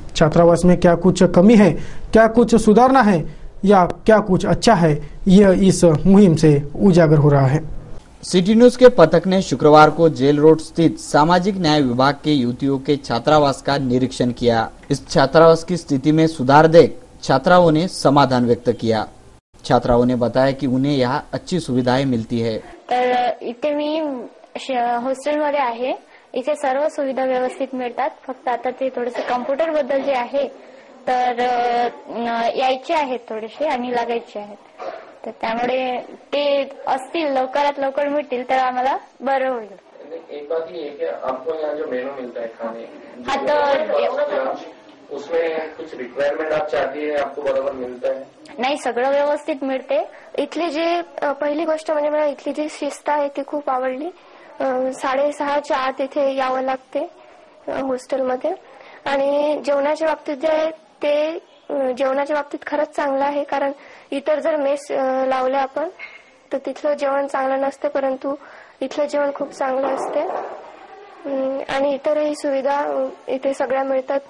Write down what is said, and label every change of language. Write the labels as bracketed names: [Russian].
[Hindi] छात्रावास में क्या कुछ कमी है, क्या कुछ सुधारना है या क्या कुछ अच्छा है, यह इस मुहिम से उजागर हो रहा है। सिटी न्यूज के पथक ने शुक्रवार को जेल रोड स्थित सामाजिक न्याय विभाग के युवतियों के छात्रावास का निरीक्षण किया। इस छात्रावास की स्थिति में सुधार देख छात्राओं ने समाधान व्यक्त किया। छात्राओं ने बताया कि उन्हें यहाँ अच्छी सुविधाएं मिलती है। [Marathi] तर इथे मी हॉस्टेलमध्ये आहे, इथे सर्व सुविधा व्यवस्थित मिळतात। फक्त आता ते थोडेसे कॉम्प्युटर बद्दल जे आहे तर यायचे आहेत थोडेसे आणि लागायचे आहेत, तर त्यामुळे ते असतील लवकरात लवकर मिळतील तर आम्हाला बरं होईल। [Hindi] एक बात ये है कि आपको यहाँ जो मेनू मिलता है खाने, हाँ तो उसमें कुछ रिक्वायरमेंट आप चाहती है आपको बरोबर मिलता है? [Marathi] नाही, सगळं व्यवस्थित मिळते। इथली जे पहिली गोष्ट म्हणजे मला इथली जी शिस्त आहे ती खूप आवडली। 6:30च्या आत इथे यावं लागते हॉस्टेलमध्ये आणि जेवणाच्या बाबतीत जे आहे ते जेवणाच्या बाबतीत खरंच चांगलं आहे, कारण इतर जर मेस लावल्या आपण तर तिथलं जेवण चांगलं नसते, परंतु इथलं जेवण खूप चांगलं असते आणि इतरही सुविधा इथे सगळ्या मिळतात।